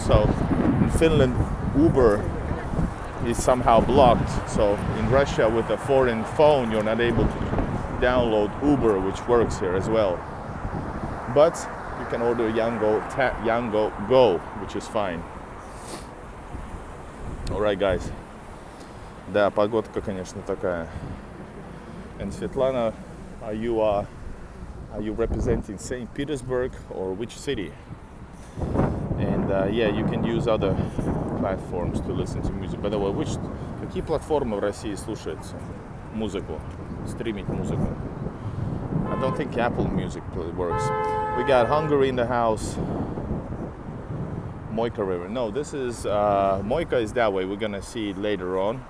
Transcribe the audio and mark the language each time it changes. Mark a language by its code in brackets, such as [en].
[en] So in Finland, Uber is somehow blocked. So in Russia, with a foreign phone, you're not able to download Uber, which works here as well. But you can order Yango Go, which is fine. All right, guys. [ru] Да, погодка, конечно, такая. [en] And Svetlana, are you representing St. Petersburg or which city? And yeah, you can use other platforms to listen to music. By the way, [ru] какие платформы в России слушаются музыку, стримить музыку? [en] I don't think Apple Music works. We got Hungary in the house. Moika River. No, this is Moika is that way. We're gonna see it later on.